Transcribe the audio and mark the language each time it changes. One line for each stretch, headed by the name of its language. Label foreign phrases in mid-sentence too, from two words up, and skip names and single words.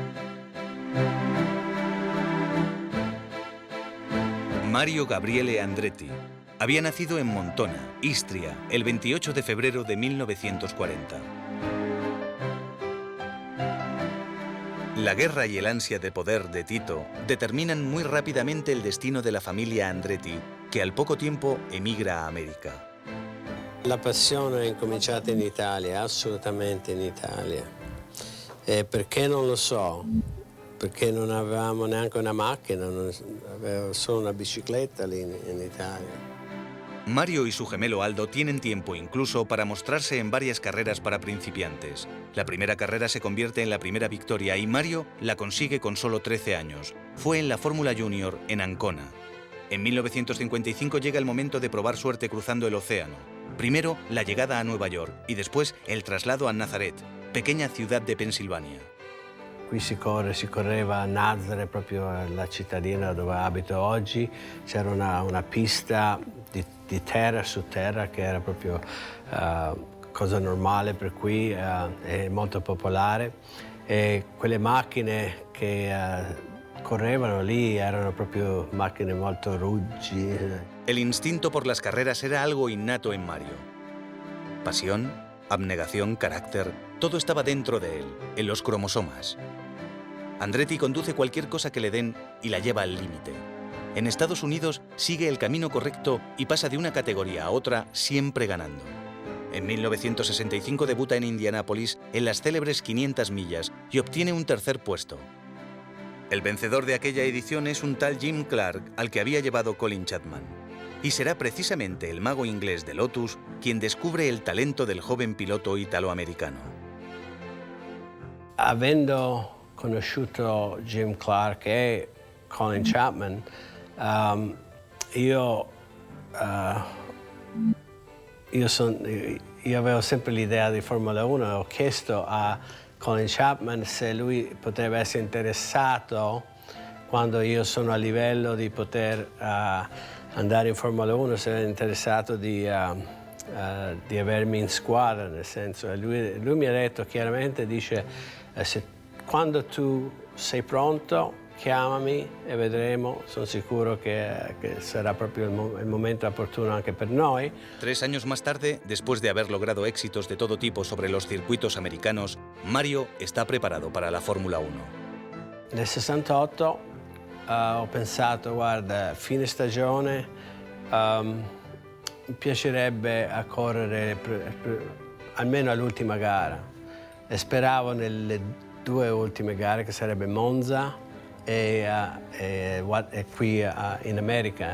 Spanish: Mario Gabriele Andretti había nacido en Montona, Istria, el 28 de febrero de 1940. La guerra y el ansia de poder de Tito determinan muy rápidamente el destino de la familia Andretti, que al poco tiempo emigra a América.
Italian: La passione è incominciata in Italia, assolutamente in Italia. Perché non lo so, perché non avevamo neanche una macchina, avevo solo una bicicletta lì in Italia.
Spanish: Mario y su gemelo Aldo tienen tiempo incluso para mostrarse en varias carreras para principiantes. La primera carrera se convierte en la primera victoria y Mario la consigue con solo 13 años. Fue en la Fórmula Junior en Ancona. En 1955 llega el momento de probar suerte cruzando el océano. Primero la llegada a Nueva York y después el traslado a Nazareth, pequeña ciudad de Pensilvania.
Italian: Qui si correva a Nazareth, proprio la cittadina dove abito oggi. C'era una pista di terra su terra che era proprio cosa normale per qui, è molto popolare. E quelle macchine che correvano lì erano proprio macchine molto ruggi.
Spanish: El instinto por las carreras era algo innato en Mario. Pasión, abnegación, carácter, todo estaba dentro de él, en los cromosomas. Andretti conduce cualquier cosa que le den y la lleva al límite. En Estados Unidos sigue el camino correcto y pasa de una categoría a otra siempre ganando. En 1965 debuta en Indianápolis en las célebres 500 millas y obtiene un tercer puesto. El vencedor de aquella edición es un tal Jim Clark, al que había llevado Colin Chapman. Y será precisamente el mago inglés de Lotus quien descubre el talento del joven piloto italoamericano.
Italian: Avendo conosciuto Jim Clark e Colin Chapman, io avevo sempre l'idea di Formula 1 e ho chiesto a Colin Chapman se lui potrebbe essere interessato, quando io sono a livello di poter andare in Formula 1, se era interessato di avermi in squadra, nel senso, e lui mi ha detto chiaramente, dice, quando tu sei pronto chiamami e vedremo, sono sicuro
Spanish: que será propio el momento oportuno
Italian: anche per noi.
Spanish: 3 años más tarde, después de haber logrado éxitos de todo tipo sobre los circuitos americanos, Mario está preparado para la Fórmula 1.
Italian: Nel 68 ho pensato, guarda, fine stagione, mi piacerebbe a correre almeno all'ultima gara, e speravo nelle 2 ultime gare, che sarebbe Monza e qui in America.